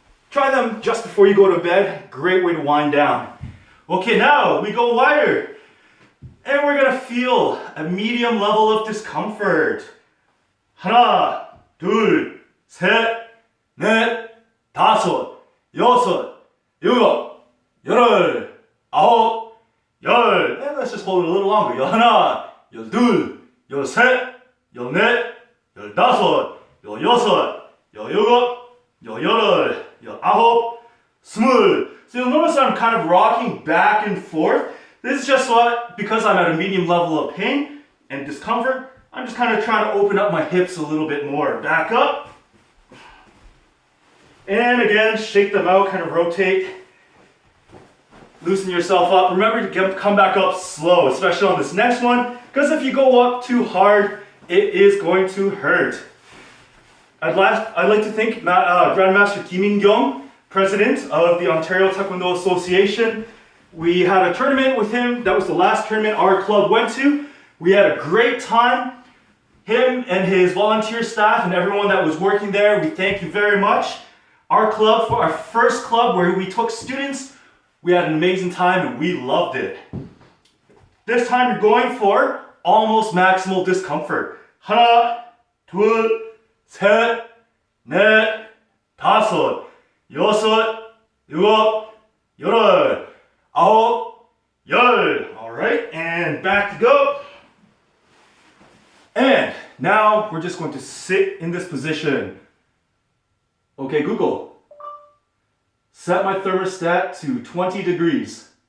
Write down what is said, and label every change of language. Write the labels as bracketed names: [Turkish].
[English] Try them just before you go to bed. Great way to wind down. Okay, now we go wider. And we're going to feel a medium level of discomfort. [Korean] 하나, 둘, 셋, 넷, 다섯, 여섯, 일곱, 여덟, 아홉, 열. [English] And let's just hold it a little longer. [Korean] 열하나, 열둘, 열셋, 열넷, 열다섯, 열여섯, 열일곱, 열여덟, 열아홉, 스물. [English] So you'll notice I'm kind of rocking back and forth. This is just what, because I'm at a medium level of pain and discomfort, I'm just kind of trying to open up my hips a little bit more. Back up. And again, shake them out, kind of rotate. Loosen yourself up. Remember to come back up slow, especially on this next one, because if you go up too hard, it is going to hurt. I'd like to thank Grandmaster Kim In-kyung, president of the Ontario Taekwondo Association. We had a tournament with him. That was the last tournament our club went to. We had a great time. Him and his volunteer staff and everyone that was working there, we thank you very much. Our club, for our first club where we took students, we had an amazing time and we loved it. This time you're going for almost maximal discomfort. [Korean] 하나, 둘, 셋, 넷, 다섯, 여섯, 일곱, 여덟, 아홉, 열. [English] Alright, and back to go. And now we're just going to sit in this position. Okay, Google. Set my thermostat to 20 degrees.